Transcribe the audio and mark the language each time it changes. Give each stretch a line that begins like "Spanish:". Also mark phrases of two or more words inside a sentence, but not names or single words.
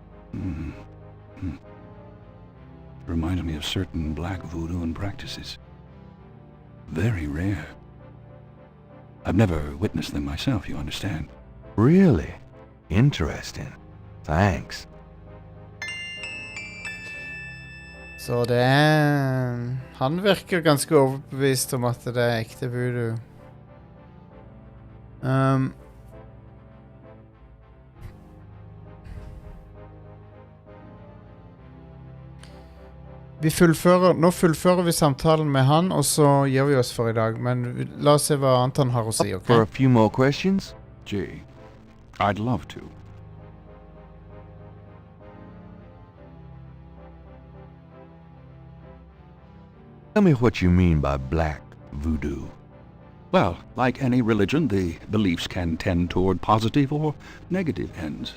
English: Reminded me of certain black voodoo practices. Very rare. I've never witnessed them myself, you understand. Really? Interesting. Thanks.
Norwegian: Så det han virker ganske overbevist om at det er ekte voodoo. Nå fullfører vi samtalen med han, og så gir vi oss for i dag. Men la oss se hva annet han har å si, ok?
English: For a few more questions? Gee, I'd love to. Tell me what you mean by black voodoo. Well, like any religion, the beliefs can tend toward positive or negative ends.